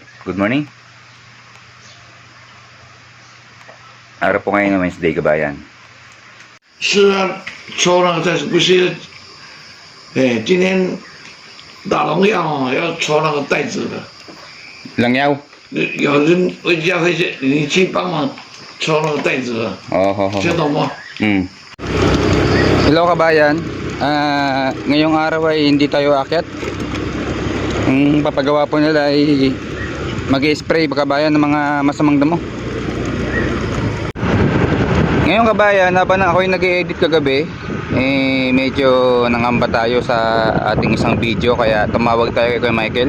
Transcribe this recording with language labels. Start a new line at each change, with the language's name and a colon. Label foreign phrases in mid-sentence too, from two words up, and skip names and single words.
English: Good morning.
Filipino: Araw po ngayon ng Wednesday kabayan.
Chinese: 是啊，抽那个但是不是？哎，今天打农药哦，要抽那个袋子的。 Langyaw. 有人回家回去，你去帮忙抽那个袋子的， Oh. 听懂吗？
Filipino: Hello kabayan. Ngayong araw ay hindi tayo aakyat. Ang papagawa po nila ay mag-spray kabayan ng mga masamang damo. Ngayon kabayan, habang ako ay nag-edit kagabi, medyo nangamba tayo sa ating isang video, kaya tumawag tayo kay Michael.